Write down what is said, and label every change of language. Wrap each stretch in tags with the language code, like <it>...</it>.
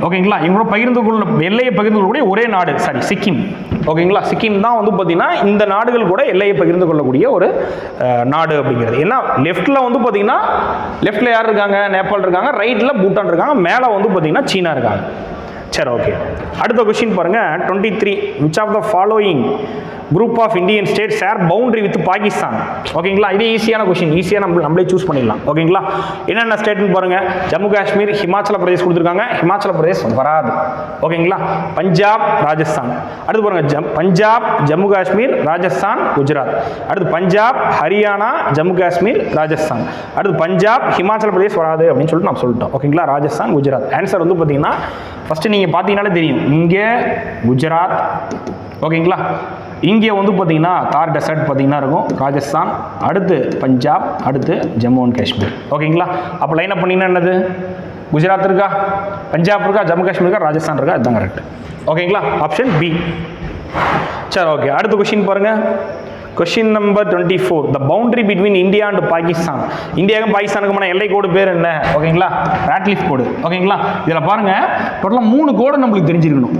<ta>ஓகேங்களா, இவங்களோட எல்லையை பகிர்ந்து கொள்ளக்கூடிய ஒரே நாடு சாரி சிக்கிம். ஓகேங்களா, சிக்கிம் தான் வந்து பார்த்தீங்கன்னா இந்த நாடுகள் கூட எல்லையை பகிர்ந்து கொள்ளக்கூடிய ஒரு நாடு அப்படிங்கிறது. ஏன்னா லெஃப்ட்ல வந்து பார்த்தீங்கன்னா லெஃப்ட்ல யார் இருக்காங்க? நேபாள் இருக்காங்க. ரைட்ல பூட்டான் இருக்காங்க. மேலே வந்து பார்த்தீங்கன்னா சீனா இருக்காங்க. சரி, ஓகே. அடுத்த கொஸ்டின் பாருங்க. 23.</ta> <en>which of the following group of Indian states share boundary with Pakistan?</en> <ta>ஓகேங்களா, இது ஈஸியான கொஸ்டின். ஈஸியாக நம்மளே சூஸ் பண்ணிடலாம். ஓகேங்களா, என்னென்ன ஸ்டேட்னு பாருங்க. ஜம்மு காஷ்மீர், ஹிமாச்சல பிரதேஷ் கொடுத்துருக்காங்க. ஹிமாச்சல பிரதேஷ் வராது. ஓகேங்களா, பஞ்சாப், ராஜஸ்தான். அடுத்து பாருங்க, பஞ்சாப், ஜம்மு காஷ்மீர், ராஜஸ்தான், குஜராத். அடுத்து பஞ்சாப், ஹரியானா, ஜம்மு காஷ்மீர், ராஜஸ்தான். அடுத்து பஞ்சாப், ஹிமாச்சல பிரதேஷ் வராது அப்படின்னு சொல்லிட்டு நம்ம சொல்லிட்டோம். ஓகேங்களா, ராஜஸ்தான், குஜராத். ஆன்சர் வந்து பார்த்தீங்கன்னா ஃபர்ஸ்ட் நீங்கள் பார்த்தீங்கன்னாலே தெரியும். இங்கே குஜராத். ஓகேங்களா, இங்கே வந்து பார்த்தீங்கன்னா தார் டெசர்ட் பார்த்தீங்கன்னா இருக்கும் ராஜஸ்தான், அடுத்து பஞ்சாப், அடுத்து ஜம்மு அண்ட் காஷ்மீர். ஓகேங்களா, அப்போ லைன் அப் பண்ணிங்கன்னா என்னது? குஜராத் இருக்கா, பஞ்சாப் இருக்கா, ஜம்மு காஷ்மீர் இருக்கா, ராஜஸ்தான் இருக்கா? இதுதான் கரெக்ட். ஓகேங்களா, ஆப்ஷன் பி. சரி, ஓகே. அடுத்த கொஸ்டின் பாருங்க. Question number 24.</ta> <en>the boundary between India and Pakistan.</en> <ta>இந்தியாவுக்கும் பாகிஸ்தானுக்குமான எல்லை கோடு பேர் என்ன? ஓகேங்களா, ராட்லிஃப் கோடு. ஓகேங்களா, இதில் பாருங்க டோட்டலாக 3 கோடு நம்மளுக்கு தெரிஞ்சிருக்கணும்.</ta>